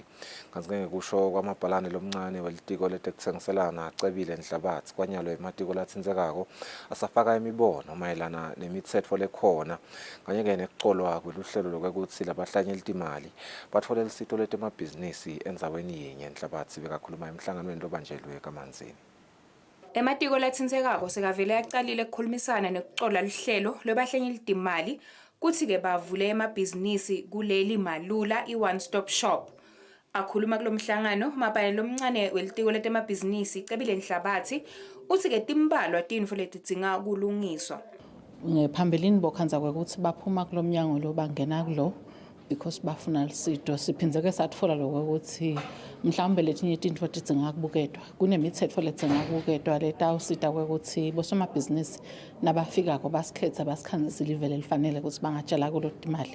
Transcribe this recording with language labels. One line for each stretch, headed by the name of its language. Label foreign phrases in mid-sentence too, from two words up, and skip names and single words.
Swati: Kanti ngekusho kwamabhalane lomncane welitiko letekutsengiselana acebile enhlabathi kwanyalo ematiko latsindzekako asafaka imibono mayelana nemitsetfo lekhona kanye nekucolwa kweluhlelo lokwekutsi labahlanyeli timali batfole lusito letemabhizinisi endzaweni yinye enhlabathi bekakhuluma emhlanganweni lobanjelwe kamanzini. Ematiko latsindzekako sekavele yaqalile ukukhulumisana nekucola luhlelo lwebahlanyeli timali kuthi ke bavule emabhizinisi kuleli malula i-
English: one stop shop.
Swati: Akhuluma kulomhlangano mabhalane lomncane welitiko letemabhizinisi cebile enhlabathi uthi ke timbalwa tintfo letidzinga kulungiswa. Ngephambilini bokhanza kwekuthi baphuma kulomnyango lo bangena kulo because bafuna lusito siphindze ke satfola lokho ukuthi mhlawumbe letinye tintfo tidzinga kubuketwa kunemitsetfo ledzinga kubuketwa letawusita kwekuthi bosomabhizinisi nabafikako basikhetha basikhanzisa ilivele lifanele ukuthi bangatshala kulo timali.